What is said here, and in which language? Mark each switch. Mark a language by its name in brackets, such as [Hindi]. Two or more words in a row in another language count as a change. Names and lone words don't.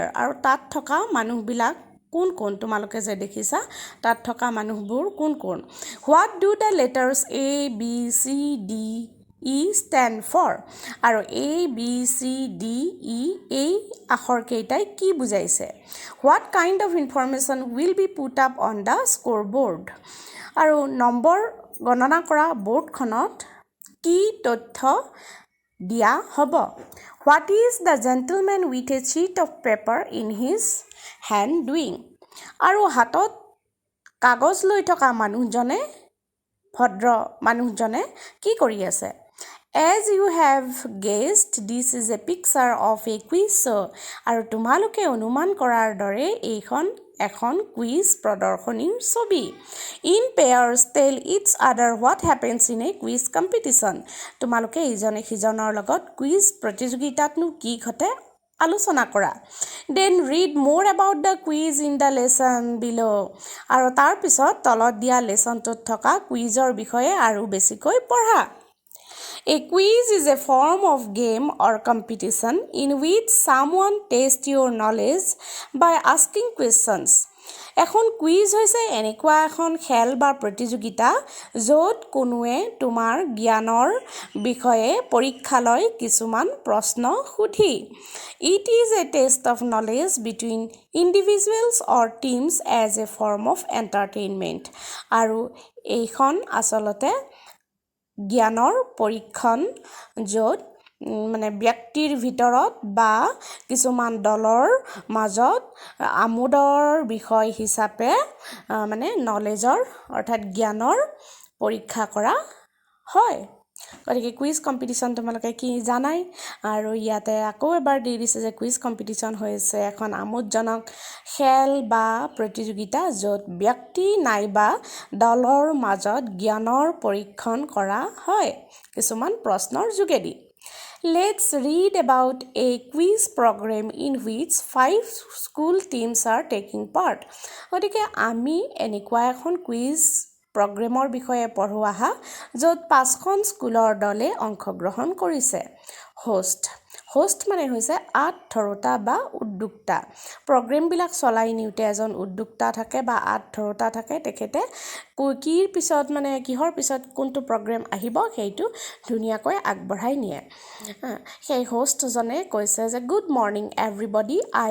[Assamese] আৰু তাত থকা মানুহবিলাক কোন কোন তোমালোকে যে দেখিছা তাত থকা মানুহবোৰ কোন কোন [English] what do the letters A B C D E stand for [Assamese] আৰু এ বি চি ডি ই এই আখৰ কেইটাই কি বুজাইছে [English] what kind of information will be put up on the score board [Assamese] আৰু নম্বৰ গণনা কৰা বৰ্ডখনত কি তথ্য দিয়া হ'ব [English] what is the gentleman with a sheet of paper in his hand doing [Assamese] আৰু হাতত কাগজ লৈ থকা ভদ্ৰ মানুহজনে কি কৰি আছে [English] As you have guessed, this is a picture of a quiz show [Assamese] আৰু তোমালোকে অনুমান কৰাৰ দৰে এইখন এখন কুইজ প্ৰদৰ্শনীৰ ছবি [English] In pairs tell each other what happens in a quiz competition [Assamese] তোমালোকে ইজনে সিজনৰ লগত কুইজ প্ৰতিযোগিতাতনো কি ঘটে আলোচনা কৰা [English] Then read more about the quiz in the lesson below [Assamese] আৰু তাৰ পিছত তলত দিয়া লেসনটোত থকা কুইজৰ বিষয়ে আৰু বেছিকৈ পঢ়া [English] A quiz is a form of game or competition in which someone tests your knowledge by asking questions. [Assamese] এখন কুইজ হৈছে এনেকুৱা এখন খেল বা প্ৰতিযোগিতা য'ত কোনোৱে তোমাৰ জ্ঞানৰ বিষয়ে পৰীক্ষা লয় কিছুমান প্ৰশ্ন সুধি [English] It is a test of knowledge between individuals or teams as a form of entertainment. [Assamese] আৰু এইখন আচলতে জ্ঞানৰ পৰীক্ষণ য'ত মানে ব্যক্তিৰ ভিতৰত বা কিছুমান দলৰ মাজত আমোদৰ বিষয় হিচাপে মানে নলেজৰ অৰ্থাৎ জ্ঞানৰ পৰীক্ষা কৰা হয় গতিকে [English] quiz competition [Assamese] তোমালোকে কি জানাই আৰু ইয়াতে আকৌ এবাৰ দি দিছে যে [English] quiz competition [Assamese] হৈছে এখন আমোদজনক খেল বা প্ৰতিযোগিতা য'ত ব্যক্তি নাইবা দলৰ মাজত জ্ঞানৰ পৰীক্ষণ কৰা হয় কিছুমান প্ৰশ্নৰ যোগেদি [English] Let's read about a quiz program in which 5 school teams are taking part. [Assamese] গতিকে আমি এনেকুৱা এখন কুইজ প্ৰগ্ৰেমৰ বিষয়ে পঢ়ো আহা য'ত 5খন স্কুলৰ দলে অংশগ্ৰহণ কৰিছে হোষ্ট মানে হৈছে আঁতধৰোতা বা উদ্যোক্তা প্ৰগ্ৰেমবিলাক চলাই নিওঁতে এজন উদ্যোক্তা থাকে বা আঁতধৰোতা থাকে তেখেতে কিহৰ পিছত কোনটো প্ৰগ্ৰেম আহিব সেইটো ধুনীয়াকৈ আগবঢ়াই নিয়ে সেই হোষ্টজনে কৈছে যে [English] good morning everybody I